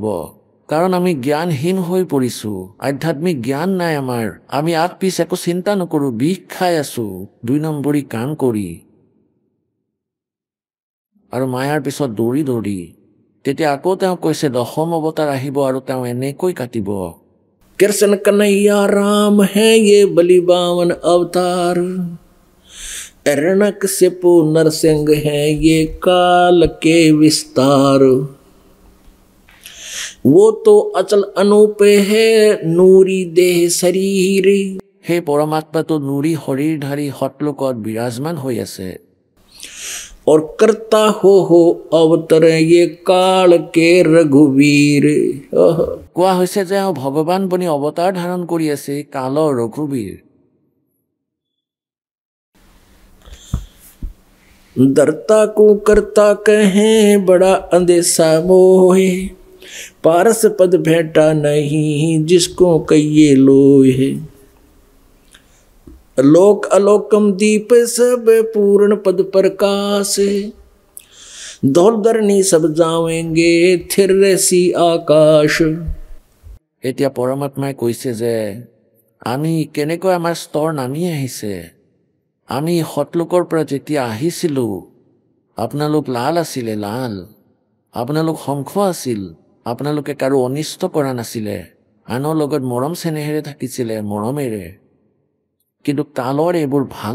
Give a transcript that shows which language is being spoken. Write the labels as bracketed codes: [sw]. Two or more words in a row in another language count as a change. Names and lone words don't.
[as] কাৰণ আমি জ্ঞানহীন হৈ পৰিছোঁ, আধ্যাত্মিক জ্ঞান নাই আমাৰ, আমি আগ পিছ একো চিন্তা নকৰোঁ, বিষ খাই আছোঁ 2 নম্বৰী কাম কৰি আৰু মায়াৰ পিছত দৌৰি দৌৰি। তেতিয়া আকৌ তেওঁ কৈছে 10ম অৱতাৰ আহিব আৰু তেওঁ এনেকৈ কাটিব। [hi] कृष्ण कन्हैया राम है ये बलि बावन अवतार, हिरण्यकशिपु नरसिंह है ये काल के विस्तार। वो तो अचल अनूप है नूरी देह शरीर [as] সেই পৰমাত্মাটো নুৰি শৰীৰধাৰী সতলোকত বিৰাজমান হৈ আছে [hi] और करता हो अवतर ये काल के रघुवीर [as] কোৱা হৈছে যে ভগৱান বনি অৱতাৰ ধাৰণ কৰি আছে কালৰ ৰঘুবীৰ [hi] दरता को करता कहे बड़ा अंदेशा मोहे पारस पद भेंटा नहीं जिसको कहिए लोहे लोक अलोकम दीप सब पूर्ण पद प्रकाश धौल धरनी सब जावेंगे थिर सी आकाश [as] এতিয়া পৰমাত্মাই কৈছে যে আমি কেনেকৈ আমাৰ স্তৰ নামি আহিছে আমি সতলোকৰ পৰা যেতিয়া আহিছিলোঁ আপোনালোক লাল আছিলে লাল আপোনালোক শংখ আছিল আপোনালোকে কাৰো অনিষ্ট কৰা নাছিলে আনৰ লগত মৰম চেনেহেৰে থাকিছিলে মৰমেৰে কিন্তু কালৰ এইবোৰ ভাল